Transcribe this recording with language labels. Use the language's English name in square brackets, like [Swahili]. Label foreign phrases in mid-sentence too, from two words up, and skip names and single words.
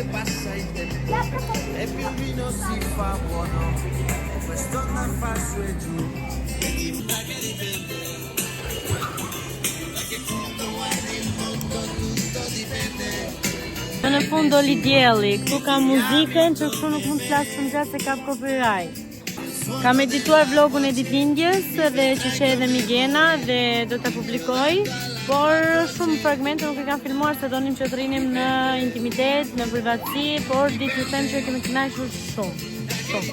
[Italian] passa il tempo e più il vino si fa buono, quest'onda fa su e giù, e diventa che dipende, da che punto guardi il mondo tutto dipende. [Albanian] Në fund doli dielli, këtu ka muzikën që kështu nuk mund të flas shumë gjatë se kap copyright. Kam edituar vlogun e ditëlindjes dhe që she edhe Migena dhe do ta publikoj, por shumë fragmente nuk e kam filmuar se donim që të rrinim në intimitet, në privatësi, por ditë ju them që kemi kënaqur shumë.